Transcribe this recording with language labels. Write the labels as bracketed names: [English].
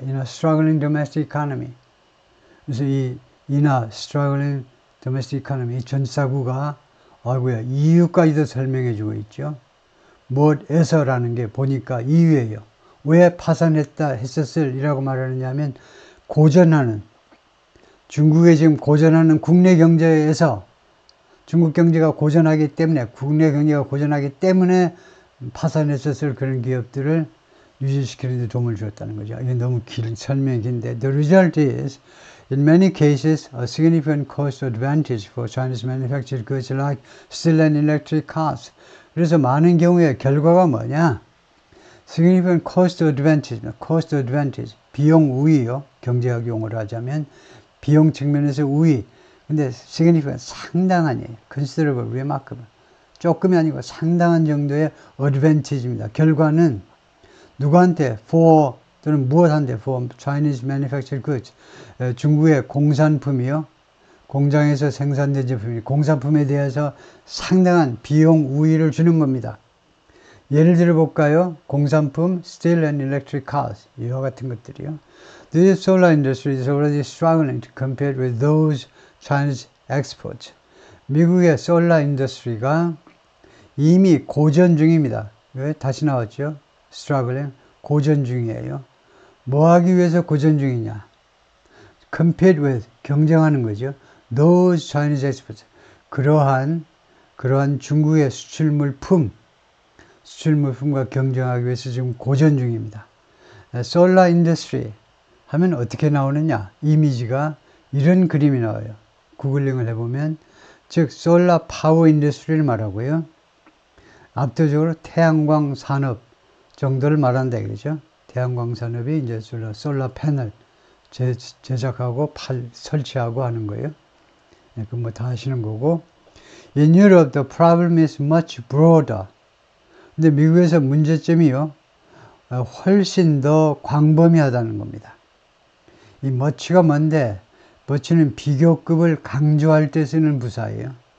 [English] In a struggling domestic economy. [Korean] 그래서 이 [English] in a struggling domestic economy, [Korean] 이 전사구가 아이고야 이유까지도 설명해 주고 있죠. 무엇에서라는 게 보니까 이유예요. 왜 파산했다 했었을 이라고 말하느냐 하면 고전하는 중국에 지금 고전하는 국내 경제에서 중국 경제가 고전하기 때문에 국내 경제가 고전하기 때문에 파산했었을 그런 기업들을 유지시키는 데 도움을 주었다는 거죠. 이게 너무 긴 설명이 긴데 [English] The result is in many cases a significant cost advantage for Chinese manufactured goods like steel and electric cars. [Korean] 그래서 많은 경우에 결과가 뭐냐? [English] significant cost advantage, [Korean] 비용 우위요. 경제학 용어로 하자면 비용 측면에서 우위. 근데 significant 상당한이에요. [English] considerable, remarkable. [Korean] 조금이 아니고 상당한 정도의 advantage입니다. 결과는 누구한테? for 또는 무엇한테? [English] for Chinese manufactured goods. [Korean] 중국의 공산품이요. 공장에서 생산된 제품이 공산품에 대해서 상당한 비용 우위를 주는 겁니다. 예를 들어 볼까요? 공산품, [English] steel and electric cars, [Korean] 이와 같은 것들이요. [English] The solar industry is already struggling to compare with those Chinese exports. [Korean] 미국의 솔라 인더스트리가 이미 고전 중입니다. 왜? 다시 나왔죠? struggling, 고전 중이에요. 뭐 하기 위해서 고전 중이냐? [English] compete with, [Korean] 경쟁하는 거죠. [English] Those Chinese exports. [Korean] 그러한 중국의 수출물품과 경쟁하기 위해서 지금 고전 중입니다. 솔라 인더스트리 하면 어떻게 나오느냐? 이미지가 이런 그림이 나와요. 구글링을 해보면, 즉 솔라 파워 인더스트리를 말하고요. 압도적으로 태양광 산업 정도를 말한다 이거죠. 태양광 산업이 이제 솔라 패널 제작하고 설치하고 하는 거예요. 그 뭐 다 하시는 거고. [English] In Europe, the problem is much broader. [Korean] 근데 미국에서 문제점이요, 훨씬 더 광범위하다는 겁니다. 이 much가 뭔데? much는 비교급을 강조할 때 쓰는 부사예요.